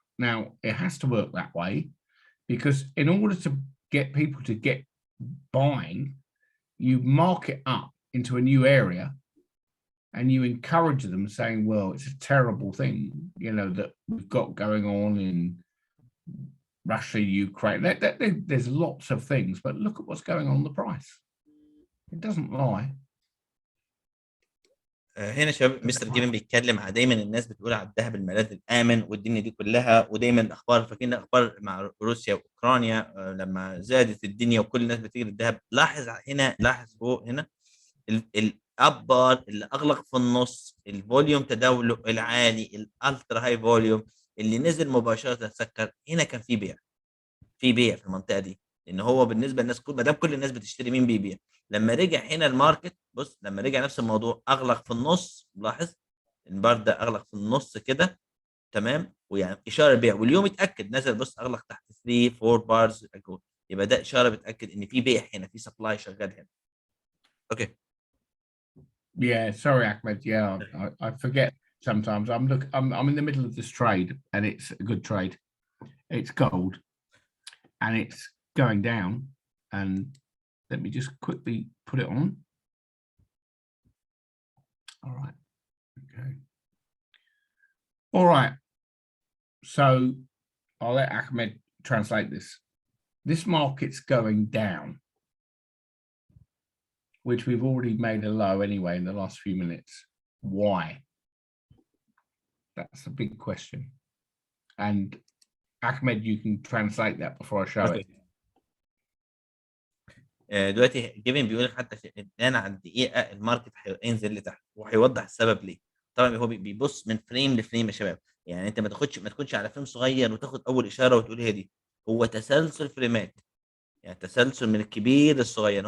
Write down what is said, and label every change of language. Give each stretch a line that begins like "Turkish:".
English: Now, it has to work that way because in order to get people to get buying, you mark it up into a new area and you encourage them saying, well, it's a terrible thing, you know, that we've got going on in Russia, Ukraine. There's lots of things, but look at what's going on in the price. It doesn't lie.
Arabic: هنا شباب مستر جيفين بيتكلم على دايما الناس بتقول على الذهب الملاذ الامن والدنيا دي كلها، ودايما الاخبار فاكرين الاخبار مع روسيا واوكرانيا لما زادت الدنيا وكل الناس بتجري الذهب. لاحظ هنا، لاحظ فوق هنا الابار اللي اغلق في النص، الفوليوم تداوله العالي، الالترا هاي فوليوم اللي نزل مباشره سكر. هنا كان في بيع، في بيع في المنطقه دي، لان هو بالنسبه للناس ما دام كل الناس بتشتري مين بيبيع. لما رجع هنا الماركت، بص لما رجع نفس الموضوع اغلق في النص، لاحظ البار ده اغلق في النص كده، تمام، ويعني اشاره بيع. واليوم اتاكد نزل، بص اغلق تحت 3 4 بارز، يبقى ده اشاره بتاكد ان في بيع هنا، في سبلاي شغال هنا. اوكي.
English: Yeah, sorry, Ahmed. Yeah, I forget sometimes. I'm in the middle of this trade and it's a good trade. It's gold and it's going down. And let me just quickly put it on. All right. Okay. All right. So I'll let Ahmed translate this. This market's going down, which we've already made a low anyway in the last few minutes. Why? That's a big question. And Ahmed, you can translate that before I show it.
Arabic: دلوقتي جيفين بيقول لك حتى في الان على الدقيقه الماركت هينزل لتحت، وهيوضح السبب ليه. طبعا هو بيبص من فريم لفريم يا شباب، يعني انت ما تكونش على فريم صغير وتاخد اول اشاره وتقول هي دي. هو تسلسل فريمات، يعني تسلسل من الكبير للصغير.